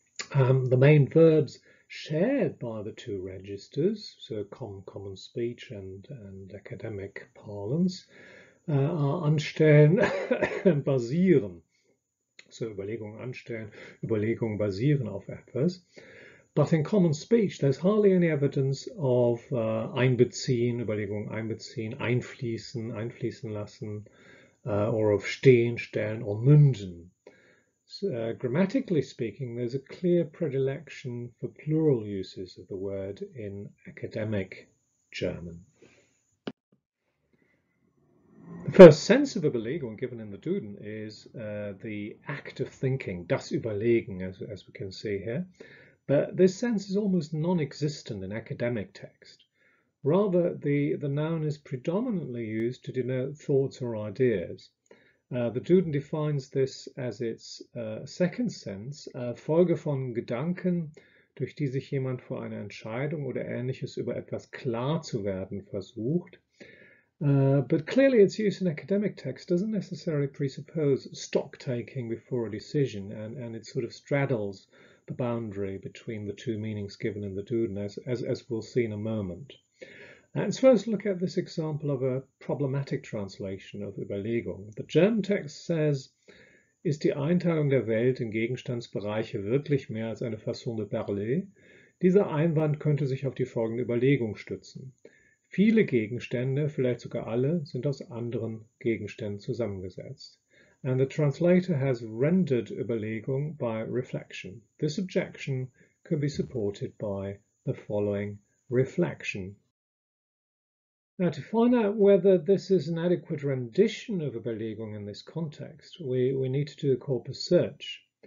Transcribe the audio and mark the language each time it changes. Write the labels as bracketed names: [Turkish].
[English] The main verbs shared by the two registers, so common speech and academic parlance, are anstellen and basieren. [German] So Überlegung anstellen, Überlegung basieren auf etwas. [English] But in common speech, there's hardly any evidence of einbeziehen, Überlegung einbeziehen, einfließen lassen, or of stehen, stellen, or münden. So, grammatically speaking, there's a clear predilection for plural uses of the word in academic German. The first sense of Überlegung given in the Duden is the act of thinking, das Überlegen, as we can see here. But this sense is almost non-existent in academic text. Rather, the noun is predominantly used to denote thoughts or ideas. [German] The Duden defines this as its second sense, Folge von Gedanken, durch die sich jemand vor einer Entscheidung oder Ähnliches über etwas klar zu werden versucht. [English] But clearly its use in academic text doesn't necessarily presuppose stock-taking before a decision, and it sort of straddles the boundary between the two meanings given in the Duden, as we'll see in a moment. And so let's look at this example of a problematic translation of Überlegung. [German] The German text says, ist die Einteilung der Welt in Gegenstandsbereiche wirklich mehr als eine Façon de parler? Dieser Einwand könnte sich auf die folgende Überlegung stützen. Viele Gegenstände, vielleicht sogar alle, sind aus anderen Gegenständen zusammengesetzt. [English] And the translator has rendered Überlegung by reflection. This objection could be supported by the following reflection. Now, to find out whether this is an adequate rendition of Überlegung in this context, we need to do a corpus search.